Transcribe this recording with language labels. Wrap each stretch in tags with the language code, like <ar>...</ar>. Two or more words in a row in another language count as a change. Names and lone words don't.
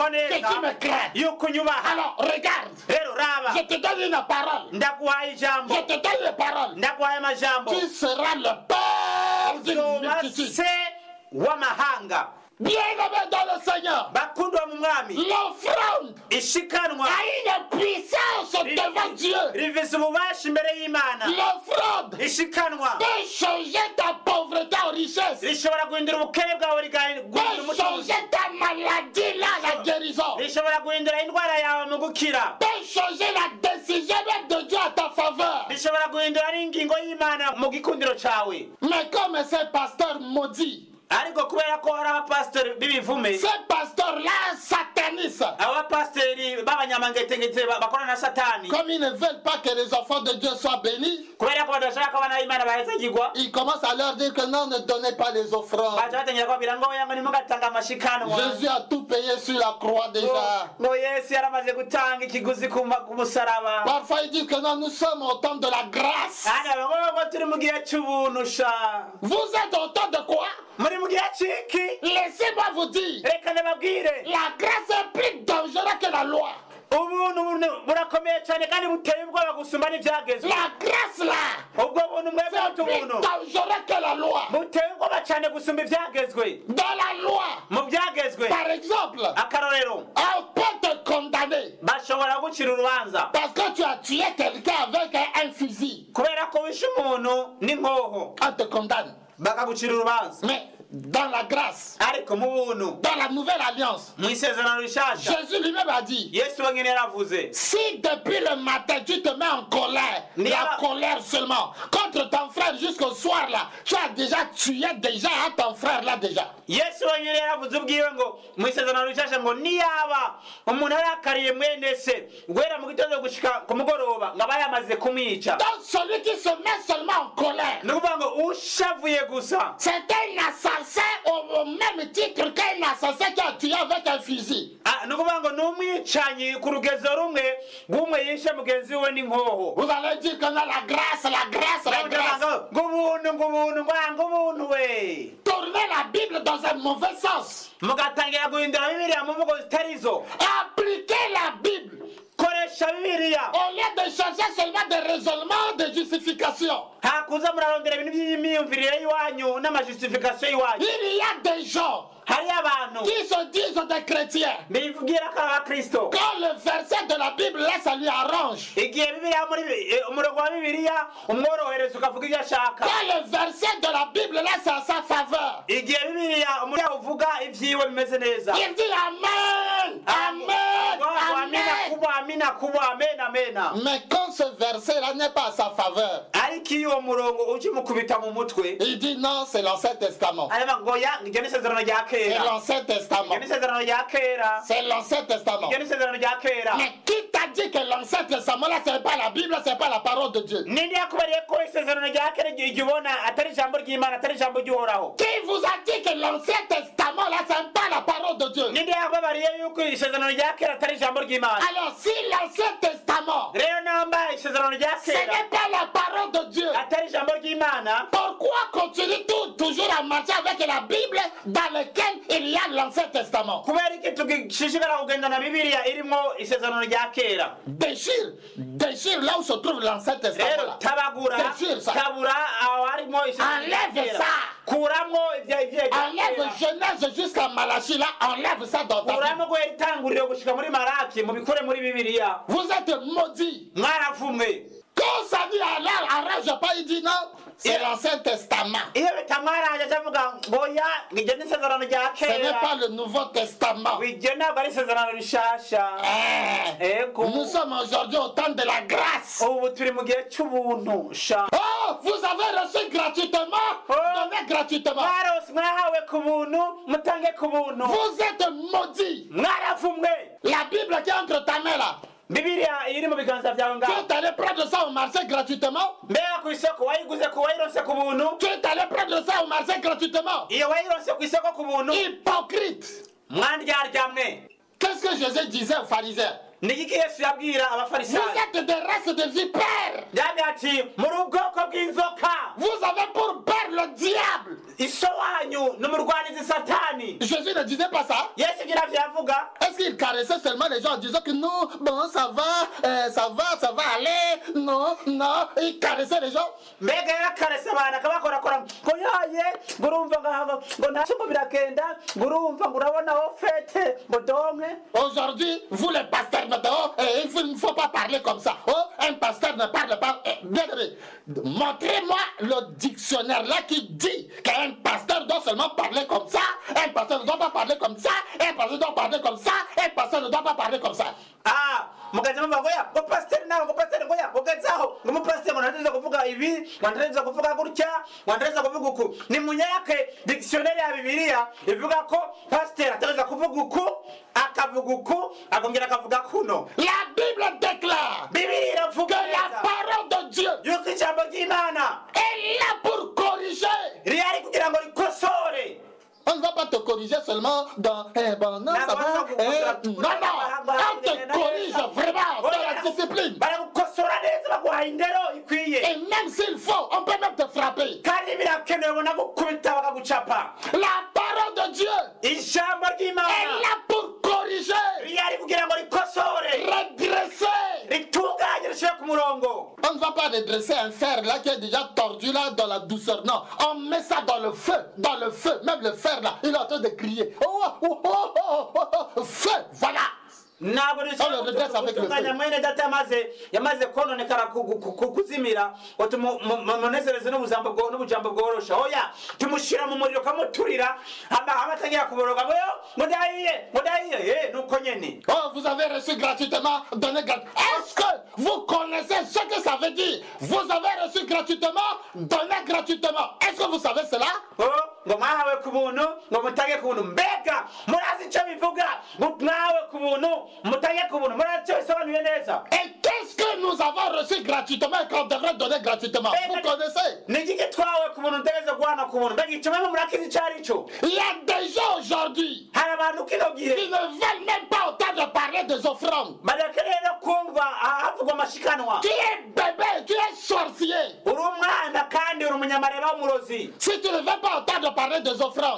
<fr>que</fr> <rn>neza</rn> <fr>tu me crains.</fr> <rn>yuko unyubaha.</rn> <fr>Alors regarde,</fr> <rn>Rero raba,</rn> <fr>je te donne une parole.</fr> <rn>ndaguhaye ijambo,</rn> <fr>Je te donne une parole.</fr> <rn>ndaguhaye amajambo.</rn> <fr>Tu seras le père d'une</fr> <rn>Uzoba</rn> <fr>multitude.</fr> <rn>se w'amahanga.</rn> <fr>Bien-aimé dans le Seigneur,</fr> <rn>Bakundwa mu mwami,</rn> <fr>l'offrande</fr> <rn>ishikanwa</rn> <fr>a une puissance devant Dieu.</fr> <rn>rivise ububasha imbere y'Imana.</rn> <fr>L'offrande</fr> <rn>Ishikanwa</rn> <fr>peut changer ta pauvreté en richesse.</fr> <rn>rishobora guhindura ubukene bwawe guhindura</rn> <fr>Peut</fr> <rn>umutunzi.</rn> <fr>changer ta maladie là, la guérison.</fr> <rn>Rishobora guhindura indwara yawe mu gukira.</rn> <fr>Peut changer la décision même de Dieu à ta faveur.</fr> <rn>Rishobora guhindura n'ingingo y'Imana mu gikundiro cawe.</rn> <fr>Mais comme ces pasteurs maudits,</fr> <rn>ariko kubera ko hari abapasiteri b'ibivume</rn> <fr>ces pasteurs-là satanisent.</fr> <rn>abapasiteri b'abanyamangetengete bakorana na satani</rn> <fr>Comme ils ne veulent pas que les enfants de Dieu soient bénis,</fr> <rn>kubera ko badashaka ko abana b'imana bahezagirwa</rn> <fr>ils commencent à leur dire que non, ne donnez pas les offrandes.</fr> <rn>baca batangira kubabwira ngo oya ngo nimugatanga amashikanwa</rn> <fr>Jésus a tout payé sur la croix déjà.</fr> <rn>ngo yesu yaramaze gutanga ikiguzi ku musaraba</rn> <fr>Parfois ils disent que non, nous sommes au temps de la grâce.</fr> <rn>kandi ngo turi mu gihe cy'ubuntu sha</rn> <fr>Vous êtes au temps de quoi?</fr> <rn>muri mu gihe cy'iki</rn> <fr>Laissez-moi vous dire,</fr> <rn>reka ndababwire</rn> <fr>la grâce est plus dangereuse que la loi.</fr> <rn>ubuntu burakomeye cyane kandi buteye ubwoba gusumba n'ibyagezwe</rn> <fr>La grâce là,</fr> <rn>ubwo buntu mwebwe</rn> <fr>c'est</fr> <rn>butu</rn> <fr>plus</fr> <rn>buntu</rn> <fr>dangereux que la loi.</fr> <rn>buteye ubwoba cyane gusumba ibyagezwe</rn> <fr>Dans la loi,</fr> <rn>mu byagezwe</rn> <fr>par exemple,</fr> <rn>akarorero</rn> <fr>on peut te condamner</fr> <rn>bashobora gucira urubanza</rn> <fr>parce que tu as tué quelqu'un avec un fusil.</fr> <rn>kubera ko wishe umuntu n'inkoho</rn> <fr>On te condamne.</fr> <rn>bakagucira urubanza</rn> <fr>Mais dans la grâce,</fr> <rn>ariko mu buntu</rn> <fr>dans la nouvelle alliance,</fr> <rn>mu isezerano rishasha</rn> <fr>Jésus lui-même a dit,</fr> <rn>yesu wenyine yaravuze</rn> <fr>si depuis le matin tu te mets en colère, Mais la alors- colère seulement, contre ton frère jusqu'au soir là, tu as déjà tué déjà à ton frère là déjà.</fr> <rn>yesu wenyine yaravuze ubwiwe ngo mu isezerano rishasha ngo niyaba umuntu yarakariye mwene se guhera mu gitondo gushika ku mugoroba ngo aba yamaze kumwica</rn> <fr>Donc celui qui se met seulement en colère,</fr> <rn>ni ukuvuga ngo ushavuye gusa</rn> <fr>c'est un assassin au même titre qu'un assassin qui a tué avec un fusil.</fr> <rn>ni ukuvuga ngo ni umwicanyi ku rugezo rumwe rw'umwe yishe mugenzi we n'inkoho</rn> <fr>Vous allez dire que non, la grâce, la grâce, la grâce.</fr> <rn>ng'ubuntu we</rn> <fr>Tournez la Bible dans un mauvais sens.</fr> <rn>mugatangira guhindura bibiliya mu mvugo zitari zo</rn> <fr>Appliquez la Bible.</fr> <rn>koresha bibiliya</rn> <fr>Au lieu de chercher seulement des raisonnements, des justifications.</fr> <rn>hakuza murarondera ibintu by'imyumvirire y'iwanyu n'amajustification y'iwanyu</rn> <fr>Il y a des gens</fr> <rn>hariyo abantu</rn> <fr>qui se disent des chrétiens.</fr> <rn>bivugira ko ari abakristo</rn> <fr>Quand le verset de la Bible, là, ça lui arrange.</fr> <rn>igihe bibiliya muri umurongo wa bibiliya umworohereza ukavuga ibyo ashaka</rn> <fr>Quand le verset de la Bible, là, c'est à sa faveur.</fr> <rn>igihe bibiliya umuriya uvuga ibyiwe bimeze neza</rn> <fr>Il dit Amen, Amen,</fr> <rn>amina kuba amena amena</rn> <fr>Mais quand ce verset-là n'est pas à sa faveur,</fr> <rn>ariko iyo uwo murongo ukimukubita mu mutwe</rn> <fr>il dit non, c'est l'Ancien Testament.</fr> <rn>areba ngo ya iryo ni isezerano rya</rn> <fr>C'est</fr> <rn>kera</rn> <fr>l'Ancien Testament.</fr> <rn>iryo ni isezerano rya kera</rn> <fr>C'est l'Ancien Testament.</fr> <rn>iryo ni isezerano rya kera</rn> <fr>Mais qui t'a dit que l'Ancien Testament, là, c'est pas la Bible, c'est pas la parole de Dieu?</fr> <rn>ninde yakubariye ko isezerano rya kera igihe ubona atari ijambo ry'imana atari ijambo ry'uhoraho</rn> <fr>Qui vous a dit que l'Ancien Testament, là, c'est pas la parole de Dieu?</fr> <rn>ninde yakubariye yuko isezerano rya kera atari ijambo ry'imana</rn> <fr>Alors, si l'Ancien Testament,</fr> <rn>rero namba isezerano rya</rn> <fr>ce</fr> <rn>kera</rn> <fr>n'est pas la parole de Dieu,</fr> <rn>atari ijambo ry'imana</rn> <fr>pourquoi continue toujours à marcher avec la Bible dans laquelle il y a l'Ancien Testament?</fr> <rn>kubera iki tugishishikara kugenda na bibiliya irimo isezerano rya kera</rn> <fr>Déchire là où se trouve l'Ancien Testament.</fr> <rn>rero</rn> <fr>Là.</fr> <rn>tabagura</rn> <fr>Déchire ça.</fr> <rn>tabura aho harimo isezerano rya</rn> <fr>Enlève</fr> <rn>kera</rn> <fr>ça.</fr> <rn>kuramo ibya</rn> <fr>Enlève Genèse jusqu'à Malachie, là, enlève ça dans ta Bible.</fr> <rn>kuramo guhera itanguriro gushika muri maraki mubikore muri bibiliya</rn> <fr>Vous êtes maudits.</fr> <rn>mwaravumwe</rn> <fr>Quand ça dit alors, arrange pas, il dit non, c'est</fr> <en>Yeah.</en> <fr>l'Ancien Testament.</fr> <rn>iyo bitamwaraje acavuga ngo ya iryo ni isezerano rya</rn> <fr>Ce n'est</fr> <rn>kera</rn> <fr>pas le Nouveau Testament.</fr> <rn>iryo ntabwo ari isezerano rishasha ego</rn> <fr>Nous sommes aujourd'hui au temps de la grâce.</fr> <rn>ubu turi mu gihe cy'ubuntu sha</rn> <fr>Oh, vous avez reçu gratuitement, donnez gratuitement.</fr> <rn>mwarose mwahawe ku buntu mutange ku buntu</rn> <fr>Vous êtes maudits.</fr> <rn>mwaravumwe</rn> <fr>La Bible qui est entre ta main là,</fr> <rn>bibiliya iri mu biganza byawe</rn> <fr>tu</fr> <rn>ngaho</rn> <fr>es allé prendre ça au marché gratuitement.</fr> <rn>mbega ku isoko wayiguze ku wayironse ku buntu</rn> <fr>Tu es allé prendre ça au marché gratuitement.</fr> <rn>iyo wayironse ku isoko ku buntu</rn> <fr>Hypocrite.</fr> <rn>mwandyarya.</rn> <fr>Qu'est-ce que Jésus disait aux pharisiens?</fr> <rn>ni iki yesu yabwira</rn> <fr>Vous</fr> <rn>abafarisayo</rn> <fr>êtes des races de vipères.</fr> <rn>yabwira ati muri ubwoko bw'inzoka</rn> <fr>Vous avez pour père le diable.</fr> <rn>iso wanyu ni umurwanizi satani</rn> <fr>Jésus ne disait pas ça.</fr> <rn>yesu ibyo navyo yavuga</rn> <fr>Est-ce qu'il caressait seulement les gens en disant que non, bon, ça va aller, non, il caressait les gens?</fr> <rn>mbega yarakarese abantu akabakorakora ngo yaye ngo urumva ngo ntacyo ngo biragenda ngo urumva ngo urabona aho fete ngo donke.</rn> <fr>Aujourd'hui, vous les pasteurs maintenant, il ne faut pas parler comme ça. Oh, un pasteur ne parle pas. Bien aimé, montrez-moi le dictionnaire là qui dit qu'un pasteur doit seulement parler comme ça, un pasteur ne doit pas parler comme ça, un pasteur doit parler comme ça, un pasteur ne doit pas parler comme ça.</fr> <rn>mukaza muvuga ngo ya ngo pasiteri nawe ngo pasiteri ngo ya ngo gazaho ngo umupasiteri ngo nateza kuvuga ibi wanateza kuvuga gutya wanateza kuvuga uku ni munyake dictionnaire ya Bibiliya ivuga ko pasteur ateza kuvuga uku akavuga uku akongera akavuga kuno.</rn> <fr>La Bible déclare</fr> <rn>Bibiliya iravuga</rn> <fr>que la parole de Dieu</fr> <rn>yuko ijambo ry'Imana</rn> <fr>est là pour corriger.</fr> <rn>rihari kugira ngo rikosore.</rn> <fr>On ne va pas te corriger seulement dans bon, non, ça va. Non, non, on te corrige vraiment dans la discipline.</fr> <rn>baragukosora neza baguha indero ikwiye.</rn> <fr>Et même s'il faut, on peut même te frapper.</fr> <rn>kandi birakenewe bona gukubita bakagucapa.</rn> <fr>La parole de Dieu</fr> <rn>ijambo ry'Imana</rn> <fr>est là pour corriger,</fr> <rn>rihari kugira ngo rikosore</rn> <fr>redresser.</fr> <rn>ritunganye rishire ku murongo.</rn> <fr>On ne va pas redresser un fer là qui est déjà tordu là dans la douceur. Non, on met ça dans le feu, même le fer là, il est en train de crier. Oh, oh, oh, oh, oh, oh, feu, voilà.</fr> <rn>ntabwo gutunganya mwene data yamaze kononekara kuzimira ngo munezereze n'ubujambo bworosha. oya tumushyira mu muriro kamuturira amatangira kuboroga ngo ndahiye nuko nyene.</rn> <fr>Oh, vous avez reçu gratuitement, donné gratuitement. Est-ce que vous connaissez ce que ça veut dire? Vous avez reçu gratuitement, donné gratuitement. Est-ce que vous savez cela?</fr> <rn>ngo mwahawe ku buntu ngo mutange ku buntu. mbega murazi icyo bivuga ngo mwahawe ku buntu mutange ku buntu? murazi icyo bisobanuye neza?</rn> <fr>Et qu'est-ce que nous avons reçu gratuitement et qu'on devrait donner gratuitement? Vous connaissez?</fr> <rn>ni iki twahawe ku buntu ntegeze guhana ku buntu? mbega icyo mwemwe murakizi icyo ari cyo?</rn> <fr>Il y a des gens aujourd'hui</fr> <rn>hari abantu kino gihe</rn> <fr>qui ne veulent même pas entendre parler des offrandes.</fr> <rn>badakeneye no kumva havugwa amashikanwa.</rn> <fr>Tu es bébé, tu es sorcier.</fr> <rn>uri umwana kandi uri umunyamareba w'umurozi.</rn> <fr>Si tu ne veux pas entendre parler des offrandes,</fr>